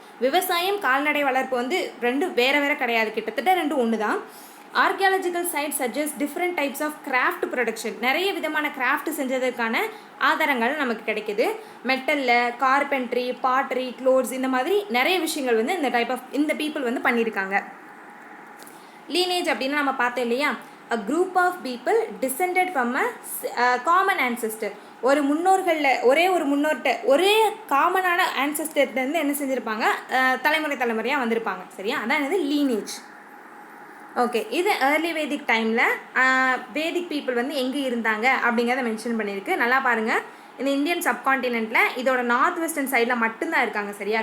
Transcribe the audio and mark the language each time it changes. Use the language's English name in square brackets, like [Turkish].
[Tamil] விவசாயம் கால்நடை வளர்ப்பு வந்து ரெண்டும் வேறு கிடையாது, கிட்டத்தட்ட ரெண்டும் ஒன்று தான். [English] Archaeological site suggest different types of craft production. [Tamil] நிறைய விதமான கிராஃப்ட் செஞ்சதுக்கான ஆதாரங்கள் நமக்கு கிடைக்கிது. மெட்டலில் கார்பென்ட்ரி, பாட்ரி, க்ளோத்ஸ், இந்த மாதிரி நிறைய விஷயங்கள் வந்து இந்த பீப்புள் வந்து பண்ணியிருக்காங்க. லீனேஜ் அப்படின்னு நம்ம பார்த்தோம் இல்லையா, [English] a group of people descended from a common ancestor. [Tamil] ஒரு முன்னோர்கிட்ட ஒரே காமனான ஆன்செஸ்டர்லேருந்து என்ன செஞ்சுருப்பாங்க, தலைமுறையாக வந்திருப்பாங்க, சரியா. அதான் என்னது லீனேஜ். ஓகே, இது ஏர்லி வேதிக் டைமில் வேதிக் பீப்புள் வந்து எங்கே இருந்தாங்க அப்படிங்கிறத மென்ஷன் பண்ணியிருக்கு. நல்லா பாருங்கள், இந்த இந்தியன் சப்கான்டினென்ட்டில் இதோட நார்த் வெஸ்டர்ன் சைடில் மட்டும்தான் இருக்காங்க, சரியா.